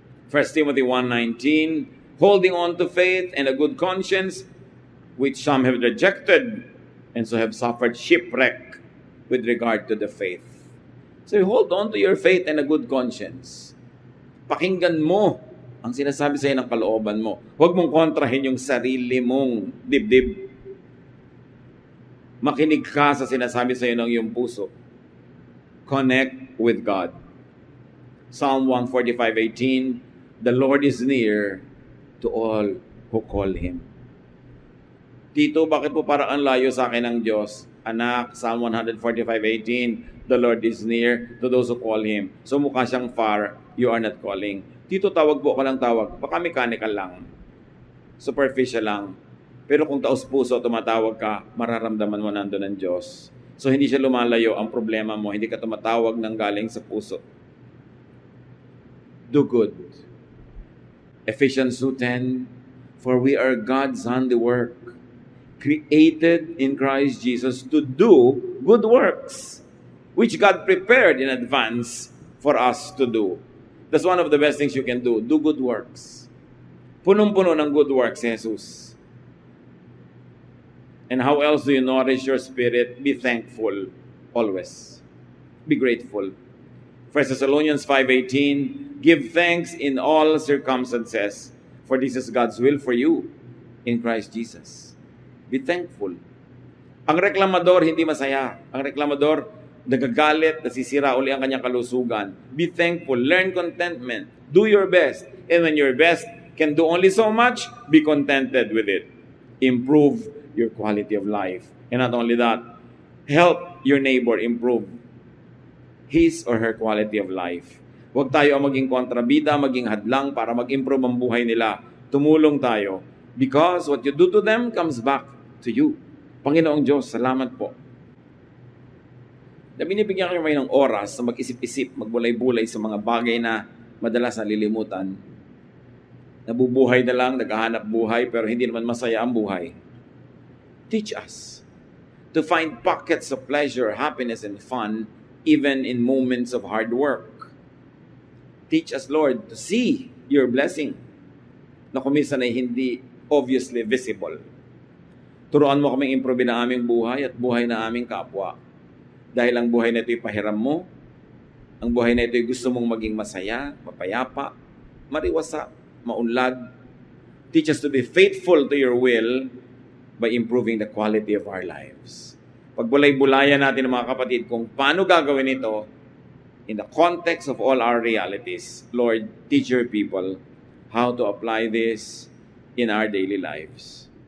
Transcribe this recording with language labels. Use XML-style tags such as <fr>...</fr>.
<en>1 Timothy 1:19, holding on to faith and a good conscience, which some have rejected, and so have suffered shipwreck with regard to the faith. So hold on to your faith and a good conscience.</en> <tl>Pakinggan mo ang sinasabi sa'yo ng kalooban mo. Huwag mong kontrahin yung sarili mong dibdib. Makinig ka sa sinasabi sa'yo ng iyong puso.</tl> <en>Connect with God. Psalm 145:18, the Lord is near to all who call Him.</en> <tl>Tito, bakit po parang ang layo sa akin ng Diyos?</tl> <en>Anak, Psalm 145:18, the Lord is near to those who call Him. So</en> <tl>mukha siyang</tl> <en>far, you are not calling.</en> <tl>Tito, tawag po ka lang tawag. Baka mechanical lang. Superficial lang. Pero kung taos puso, tumatawag ka, mararamdaman mo nandun ng Diyos. So hindi siya lumalayo ang problema mo. Hindi ka tumatawag ng galing sa puso.</tl> <en>Do good. Ephesians 2:10, for we are God's handiwork, created in Christ Jesus to do good works, which God prepared in advance for us to do. That's one of the best things you can do. Do good works.</en> <tl>Punong-puno ng</tl> <en>good works si Jesus. And how else do you nourish your spirit? Be thankful always. Be grateful. 1 Thessalonians 5:18, give thanks in all circumstances, for this is God's will for you in Christ Jesus. Be thankful.</en> <tl>Ang reklamador hindi masaya. Ang reklamador nagagalit, nasisira uli ang kanyang kalusugan.</tl> <en>Be thankful. Learn contentment. Do your best. And when your best can do only so much, be contented with it. Improve your quality of life. And not only that, help your neighbor improve his or her quality of life.</en> <tl>Huwag tayo ang maging kontrabida, maging hadlang para mag-improve ang buhay nila. Tumulong tayo.</tl> <en>Because what you do to them comes back to you.</en> <tl>Panginoong Diyos, salamat po. Na binibigyan kayo ng oras na mag-isip-isip, magbulay-bulay sa mga bagay na madalas nalilimutan. Nabubuhay na lang, naghahanap buhay, pero hindi naman masaya ang buhay.</tl> <en>Teach us to find pockets of pleasure, happiness, and fun, even in moments of hard work. Teach us, Lord, to see your blessing</en> <tl>na kuminsan ay hindi</tl> <en>obviously visible.</en> <tl>Turuan mo kaming improve na aming buhay at buhay na aming kapwa. Dahil ang buhay na ito'y pahiram mo, ang buhay na ito'y gusto mong maging masaya, mapayapa, mariwasa, maunlad.</tl> <en>Teach us to be faithful to your will by improving the quality of our lives.</en> <tl>Pagbulay-bulayan natin mga kapatid kung paano gagawin ito</tl> <en>in the context of all our realities. Lord, teach your people how to apply this in our daily lives.</en>